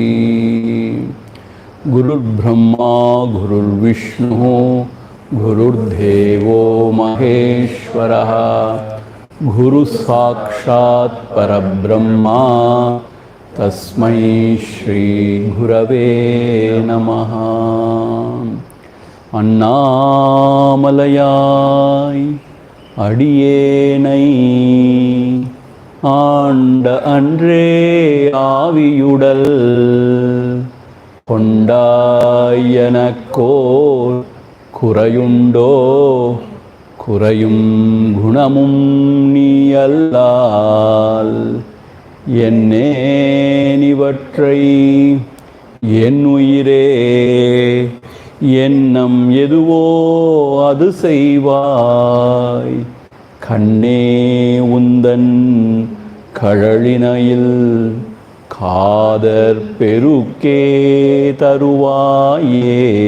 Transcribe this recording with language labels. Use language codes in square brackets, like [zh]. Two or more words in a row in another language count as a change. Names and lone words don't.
[sa] गुरुर् ब्रह्मा, गुरुर् विष्णु, गुरुर् देवो महेश्वरः, गुरु साक्षात् परब्रह्म, तस्मै श्री गुरवे नमः. [ta] அண்ணாமலையாய் அடியேனை ஆண்ட அன்றே ஆவியுடல் கொண்டாயனக்கோர் குறையுண்டோ குறையும் குணமும் நீயல்லால் என்னேனிவற்றை என் உயிரே எண்ணம் எதுவோ அது செய்வாய் கண்ணே உந்தன் கழலினையில் காதர் பெருக்கே தருவாயே